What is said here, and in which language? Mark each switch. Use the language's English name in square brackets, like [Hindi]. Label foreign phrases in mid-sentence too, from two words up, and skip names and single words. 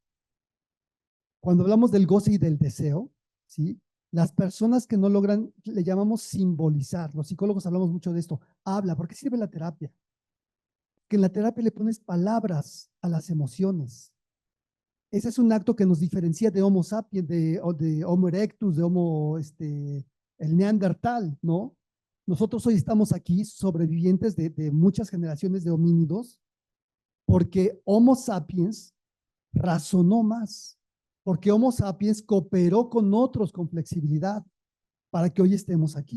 [Spanish] Cuando hablamos del goce y del deseo, ¿sí? Las personas que no logran, le llamamos simbolizar. Los psicólogos hablamos mucho de esto. Habla, ¿por qué sirve la terapia? Que en la terapia le pones palabras a las emociones. Ese es un acto que nos diferencia de Homo sapiens, de Homo erectus, de Homo, el Neandertal, ¿no? Nosotros hoy estamos aquí sobrevivientes de muchas generaciones de homínidos porque Homo sapiens razonó más, porque Homo sapiens cooperó con otros con flexibilidad para que hoy estemos aquí.